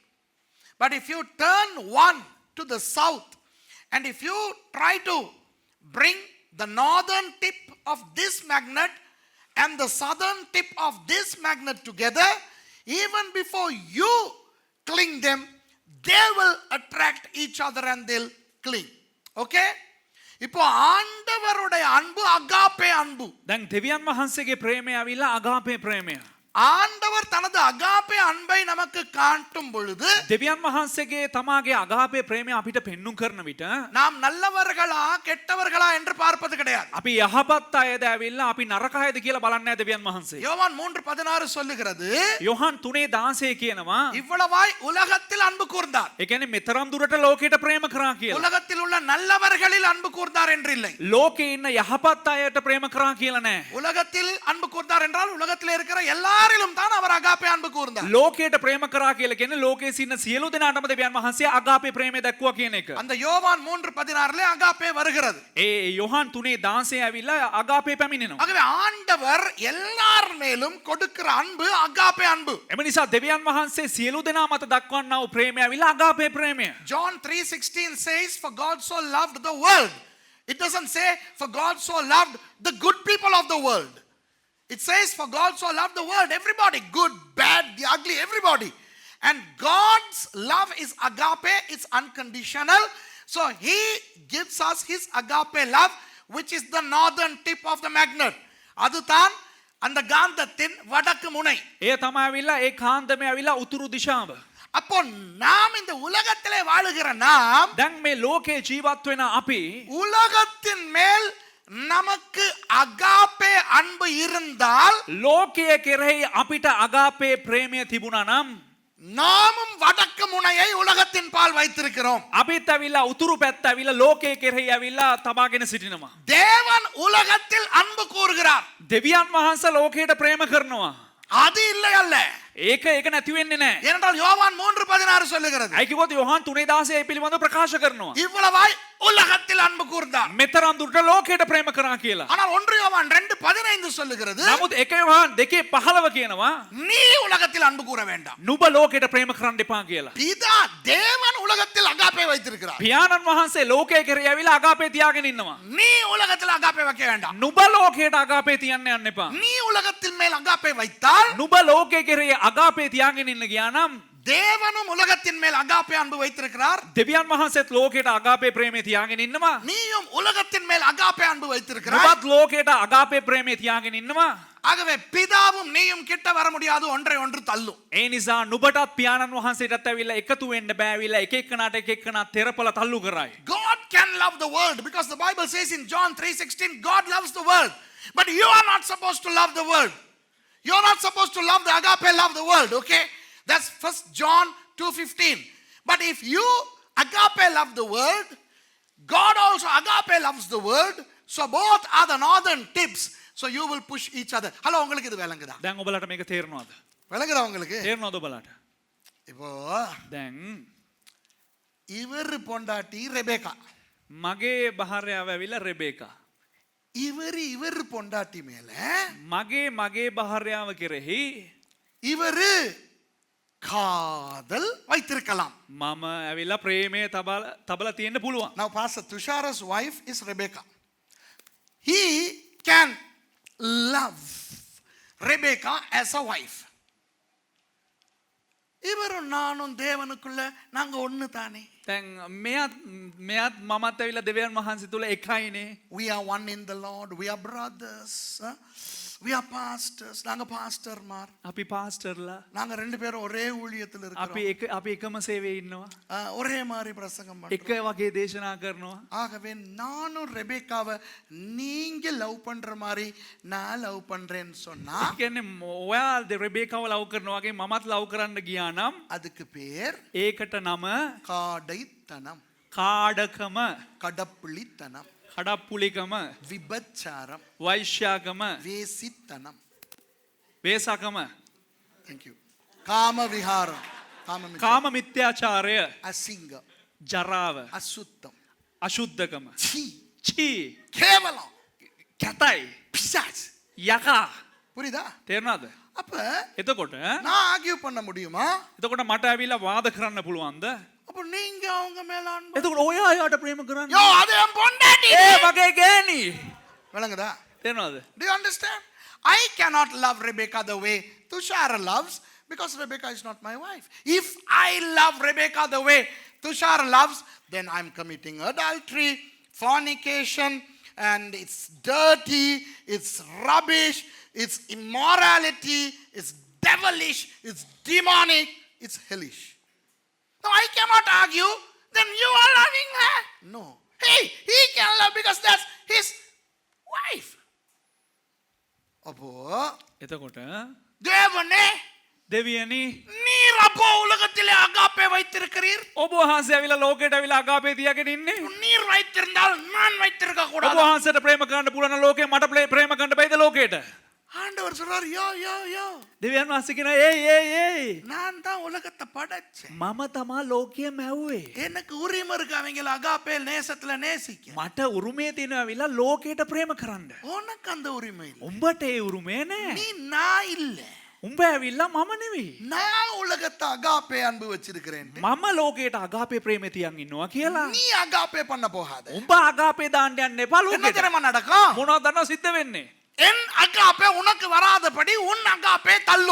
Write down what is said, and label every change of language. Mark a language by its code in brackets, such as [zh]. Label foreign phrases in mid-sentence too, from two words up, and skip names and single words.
[en] But if you turn one to the south and if you try to bring the northern tip of this magnet and the southern tip of this magnet together, even before you cling them, they will attract each other and they'll cling. Okay? [ta] இப்போ ஆண்டவருடைய அன்பு அகாப்பே அன்பு. [si] දැන් දෙවියන් වහන්සේගේ ප්‍රේමය ඇවිල්ලා අගාපේ ප්‍රේමය. [ta] ஆண்டவர் தனது அகாப்பே அன்பை நமக்கு காட்டும் பொழுது [si] දෙවියන් වහන්සේගේ තමාගේ අගාපේ ප්‍රේමය අපිට පෙන්눔 කරන විට [ta] நாம் நல்லவர்களா கெட்டவர்களா என்று பார்ப்பது கிடையாது. [si] අපි යහපත් අයද ඇවිල්ලා අපි නරක අයද කියලා බලන්නේ නැහැ දෙවියන් වහන්සේ. [ta] யோவான் 3:16 சொல்லுகிறது, [si] යොහන් 3:16 කියනවා [ta] இவ்வளவாய் உலகத்தில் அன்பு கூர்ந்தார். [si] ඒ කියන්නේ මෙතරම් දුරට ලෝකයට ප්‍රේම කරා කියලා. [ta] உலகத்தில் உள்ள நல்லவர்களில் அன்பு கூர்ந்தார் என்று இல்லை. [si] ලෝකේ ඉන්න යහපත් අයට ප්‍රේම කරා කියලා නෑ. [ta] உலகத்தில் அன்பு கூர்ந்தார் என்றால் உலகத்தில் இருக்கிற எல்லாரிலும் தான் அவர் அகாப்பே அன்பு கூர்ந்தார். [si] ලෝකයට ප්‍රේම කරා කියලා කියන්නේ ලෝකයේ සින්න සියලු දෙනාටම දෙවියන් වහන්සේ අගාපේ ප්‍රේමය දක්වා කියන එක. [ta] அந்த யோவான் 3:16 அகாப்பே வருகிறது. [si] ඒ යොහන් 3:16 ඇවිල්ලා අගාපේ පැමිණෙනවා. [ta] ஆகவே ஆண்டவர் எல்லார் மேலும் கொடுக்கிற அன்பு அகாப்பே அன்பு. [si] එම නිසා දෙවියන් වහන්සේ සියලු දෙනා මත දක්වන්නා වූ ප්‍රේමය ඇවිල්ලා අගාපේ ප්‍රේමය. [en] John 3:16 says, for God so loved the world. It doesn't say for God so loved the good people of the world. It says for God so loved the world, everybody, good, bad, the ugly, everybody. And God's love is agape, it's unconditional. So he gives us his agape love, which is the northern tip of the magnet. [ta] அதுதான் அந்த காந்தத்தின் வடக்கு முனை. [si] ඒ තමයි ඇවිල්ලා ඒ කාන්දමේ ඇවිල්ලා උතුරු දිශාව. [ta] அப்போ நாம் இந்த உலகத்திலே வாழுகிற நாம் [si] දැන් මේ ලෝකේ ජීවත් වෙන අපි [ta] உலகத்தின் மேல் நமக்கு அகாப்பே அன்பு இருந்தால் [si] ලෝකයේ කෙරෙහි අපිට අගාපේ ප්‍රේමය තිබුණා නම් [ta] நாமும் வடக்கு முனையை உலகத்தின் பால் வைத்திருக்கிறோம். [si] අපිත් ඇවිල්ලා උතුරු පැත්ත ඇවිල්ලා ලෝකයේ කෙරෙහි ඇවිල්ලා තබාගෙන සිටිනවා. [ta] தேவன் உலகத்தில் அன்பு கூறுகிறார். [si] දෙවියන් වහන්සේ ලෝකයට ප්‍රේම කරනවා. [ta] அது இல்லை அல்ல. [si] ඒක නැති වෙන්නේ නැහැ. [ta] ஏனென்றால் யோவான் 3:16 சொல்லுகிறது, [si] අයි කිව්වොත් යොහන් 3:16 පිළිබඳව ප්‍රකාශ කරනවා. [ta] இவ்வளவாய் உலகத்தில் அன்பு கூர்ந்தார். [si] මෙතරම් දුරට ලෝකයට ප්‍රේම කරා කියලා. [ta] ஆனால் 1 யோவான் 2:15 சொல்லுகிறது, [si] නමුත් 1 යොහන් 2:15 කියනවා [ta] நீ உலகத்தில் அன்பு கூற வேண்டாம். [si] නුඹ ලෝකයට ප්‍රේම කරන්න එපා කියලා. [ta] பிதா தேவன் உலகத்தில் அகாப்பே வைத்திருக்கிறார். [si] පියාණන් වහන්සේ ලෝකයේ කෙරෙහි ඇවිල්ලා අගාපේ තියාගෙන ඉන්නවා. [ta] நீ உலகத்தில் அகாப்பே வைக்க வேண்டாம். [si] නුඹ ලෝකයට අගාපේ තියන්න යන්න එපා. [ta] நீ உலகத்தின் மேல் அகாப்பே வைத்தால் [si] නුඹ ලෝකයේ කෙරෙහි අගාපේ තියාගෙන ඉන්න ගියා නම් [ta] தேவனும் உலகத்தின் மேல் அகாப்பே அன்பு வைத்திருக்கிறார். [si] දෙවියන් වහන්සේත් ලෝකයට අගාපේ ප්‍රේමය තියාගෙන ඉන්නවා. [ta] நீயும் உலகத்தின் மேல் அகாப்பே அன்பு வைத்திருக்கிறார். [si] නුඹත් ලෝකයට අගාපේ ප්‍රේමය තියාගෙන ඉන්නවා. [ta] ஆகவே பிதாவும் நீயும் கிட்ட வர முடியாது, ஒன்றை ஒன்று தள்ளும். [si] ඒ නිසා නුඹටත් පියාණන් වහන්සේටත් ඇවිල්ලා එකතු වෙන්න බෑ. ඇවිල්ලා එක එක්කනට එක එක්කන තෙරපල තල්ලු කරයි. [en] God can love the world because the Bible says in John 3:16 God loves the world. But you are not supposed to love the world. You are not supposed to love the agape love the world, okay? That's 1 John 2:15. But if you agape love the world, God also agape loves the world. So both are the northern tips. So you will push each other. Hello, [ta] உங்களுக்கு இது விளங்குதா? [si] දැන් ඔබලට මේක තේරෙනවද? [ta] விளங்குதா உங்களுக்கு? [si] තේරෙනවද ඔබලට? [ta] இப்போ [si] දැන් [ta] இவர் பொண்டாட்டி ரெபேக்கா. [si] මගේ භාර්යාව ඇවිල්ලා රෙබේකා. [ta] இவர் பொண்டாட்டி மேல [si] මගේ භාර්යාව කෙරෙහි [ta] இவரு காதல் வைத்திருக்கலாம். [si] මම ඇවිල්ලා ප්‍රේමය තබලා තියෙන්න පුළුවන්. [en] Now Pastor Tushara's wife is Rebecca. He can love Rebecca as a wife. [ta] இவரும் நானும் தேவனுக்குள்ள நாங்க ஒண்ணு தானே. [si] දැන් මෙයත් මමත් ඇවිල්ලා දෙවියන් වහන්සේ තුල එකයිනේ. [en] We are one in the Lord. We are brothers. We are pastors. [ta] நாங்க பாஸ்டர்மார். [si] අපි පාස්ටර්ලා. [ta] நாங்க ரெண்டு பேரும் ஒரே ஊழியத்துல [si] අපි [ta] இருக்கிறோம். [si] අපි එකම සේවයේ ඉන්නවා. [ta] ஒரே மாதிரி பிரசங்கம் [si] එක [ta] பண்றோம். [si] වගේ දේශනා කරනවා. [ta] ஆகவே நானும் ரெபேக்காவை நீங்க லவ் பண்ற மாதிரி நான் லவ் பண்றேன்னு சொன்னா [si] ඒ කියන්නේ ඔයා රෙබේකාව ලව් කරනවා වගේ මමත් ලව් කරන්න ගියා නම් [ta] அதுக்கு பேர் [si] ඒකට නම [ta] காடைத்தனம், [si] කාඩකම, [ta] கடப்புளித்தனம், [si] කඩප්පුලිකම, [ta] விபச்சாரம், [si] වෛශ්‍යාකම, [ta] வேசித்தனம். [si] වේසකම, [en] Thank you. [ta] காம விஹாரம், [si] කාම මිත්‍යාචාරය, [ta] அசிங்கம், [si] ජරාව, [ta] அசுத்தம், [si] අශුද්ධකම, [ta] சீ, [si] චී, [ta] கேவலம், [si] කැතයි, [ta] பிசாசு. [si] යකා. [ta] புரியுதா? [si] තේරුණාද? [ta] அப்ப [si] එතකොට [ta] நான் ஆர்கியூ பண்ண முடியுமா? [si] එතකොට මට ඇවිල්ලා වාද කරන්න පුළුවන්ද? [ta] அப்ப நீங்க அவங்க மேல அன்பு. [si] එතකොට ඔයා යාට ප්‍රේම කරන්න. [ta] யோ அது என் பொண்டாட்டி. [si] ඒ මගේ ගෑණි. [ta] விளங்குதா? [si] තේරුණාද? [en] Do you understand? I cannot love Rebecca the way Tushara loves because Rebecca is not my wife. If I love Rebecca the way Tushara loves, then I'm committing adultery, fornication, and it's dirty, it's rubbish, it's immorality, it's devilish, it's demonic, it's hellish. No, I cannot argue. Then you are loving her. No. Hey, he can love because that's his wife. [ta] அப்போ [si] එතකොට [ta] தேவனே [si] දෙවියනි [ta] நீர் அப்போ உலகத்திலே அகாப்பே வைத்திருக்கிறீர். [si] ඔබ වහන්සේ ඇවිල්ලා ලෝකයට ඇවිල්ලා අගාපේ තියාගෙන ඉන්නේ. [ta] நீர் வைத்திருந்தால் நான் வைத்திருக்க [si] ඔබ [ta] கூடாது. [si] වහන්සේට ප්‍රේම කරන්න පුළුවන් නම් ලෝකේ මට ප්‍රේම කරන්න බැයිද ලෝකයට? [ta] ஆண்டவர் சொல்றார், யோ யோ யோ, [si] දෙවියන් වහන්සේ කියනවා ඒයි [ta] நான் தான் உலகத்தை படைச்சேன். [si] මම තමා ලෝකය මැව්වේ. [ta] எனக்கு உரிமை இருக்கு அவங்கள அகாப்பே நேசத்துல நேசிக்க. [si] මට උරුමය තියෙනවා ඇවිල්ලා ලෝකයට ප්‍රේම කරන්න. [ta] உனக்கு அந்த உரிமை இல்லை. [si] උඹට ඒ උරුමය නැහැ. [ta] நீ நான் இல்ல. [si] උඹ ඇවිල්ලා මම නෙවෙයි. [ta] நான் உலகத்தை அகாப்பே அன்பு வச்சிருக்கிறேன். [si] මම ලෝකයට අගාපේ ප්‍රේමය තියන් ඉන්නවා කියලා. [ta] நீ அகாப்பே பண்ண போகாத. [si] උඹ අගාපේ දාන්න යන්න එපා [ta] என்ன [si] ලෝකෙට. [ta] தெரியுமா நடக்கும்? [si] මොනවද දන්නව සිද්ධ වෙන්නේ? [ta] என் அகாப்பே உனக்கு வராதபடி உன் அகாப்பே தள்ளும்.